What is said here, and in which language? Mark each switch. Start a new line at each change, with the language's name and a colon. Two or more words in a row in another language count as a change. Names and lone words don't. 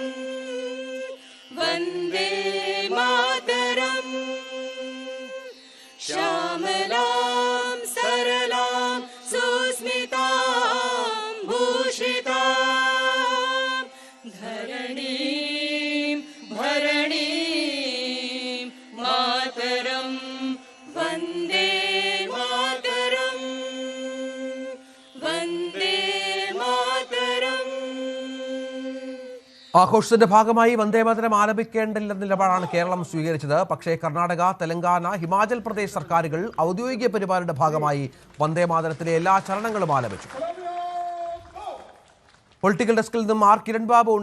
Bangla: বন্দে মাতরং শ্যামলাং সরলাং সুস্মিতাং ভূষিতাং ধরণীং ভরণীং মাতরং বন্দে মাতরং বন্দে মাতরং.
Malayalam: ആഘോഷത്തിന്റെ ഭാഗമായി വന്ദേമാതരം ആലപിക്കേണ്ടില്ലെന്ന നിലപാടാണ് കേരളം സ്വീകരിച്ചത്. പക്ഷേ കർണാടക, തെലങ്കാന, ഹിമാചൽ പ്രദേശ് സർക്കാരുകൾ ഔദ്യോഗിക പരിപാടിയുടെ ഭാഗമായി വന്ദേമാതരത്തിലെ എല്ലാ ചരണങ്ങളും ആലപിച്ചു.
English: political desk
Malayalam: നിന്നും കിരൺ ബാബു ഉണ്ട്.